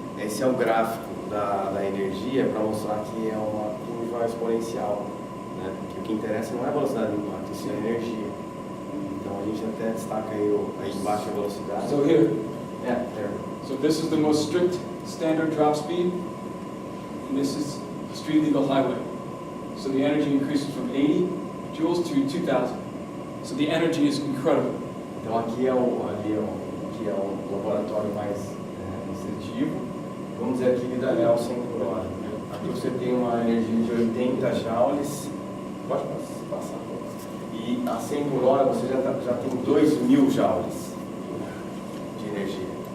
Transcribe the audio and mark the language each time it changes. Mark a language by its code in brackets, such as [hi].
[pt] Esse é o gráfico da energia para mostrar que é uma curva exponencial, né? Porque o que interessa não é a velocidade do impacto, isso é a energia. Então a gente até destaca aí embaixo a velocidade. [en] So here, There. so this is the most strict standard drop speed, and this is street legal highway. So the energy increases from 80 joules to 2,000. So the energy is incredible. [pt] Então aqui é o laboratório mais restritivo. Vamos dizer aqui que é o 100 por hora. Aqui você tem uma energia de 80 joules. Pode passar. E a 100 por hora você já tem 2.000 joules de energia.